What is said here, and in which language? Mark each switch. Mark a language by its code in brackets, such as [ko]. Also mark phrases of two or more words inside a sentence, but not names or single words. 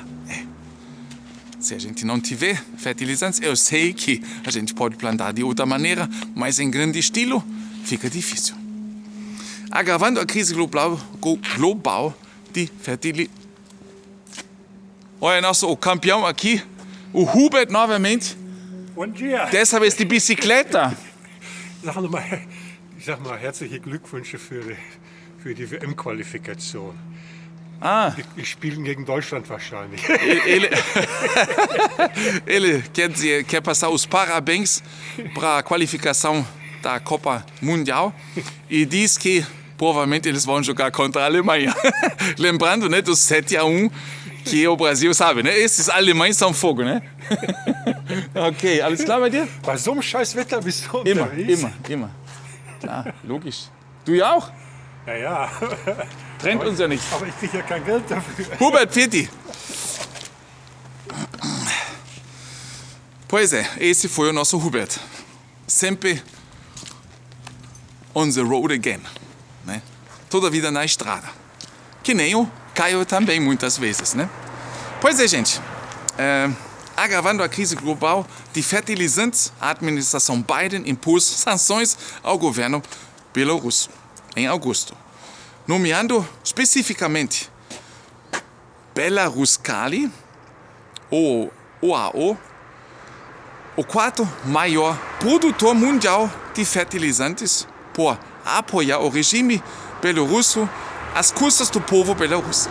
[pt] Se a gente não tiver fertilizantes, eu sei que a gente pode plantar de outra maneira, mas em grande estilo fica difícil. Agravando a crise global de fertilizantes. Olha, o campeão aqui, o Hubert novamente. Bom dia. Dessa vez de bicicleta. [de] Sag mal, herzliche Glückwünsche für die WM-Qualifikation. Die spielen gegen Deutschland wahrscheinlich. [pt] Ele quer passar os parabéns para a qualificação da Copa Mundial e diz que provavelmente eles vão jogar contra a Alemanha. Lembrando, né, dos 7-1 que o Brasil sabe, né? Esses alemães são fogo, né? [de] Okay, alles klar bei dir? Bei so einem scheiß Wetter bist du unterwegs? Immer. Klar, logisch. Du ja auch? Ja. Trennt uns ja nicht. Aber ich kriege ja kein Geld dafür. Hubert, Pfitti. [pt] Pois é, esse foi o nosso Hubert. Sempre [en] on the road again, [pt] né? Toda a vida na estrada. Que nem o Caio também, muitas vezes, né? Pois é, gente. Agravando a crise global de fertilizantes, a administração Biden impôs sanções ao governo bielorrusso em agosto, nomeando especificamente Belaruskali, ou OAO, o quarto maior produtor mundial de fertilizantes, por apoiar o regime bielorrusso às custas do povo bielorrusso.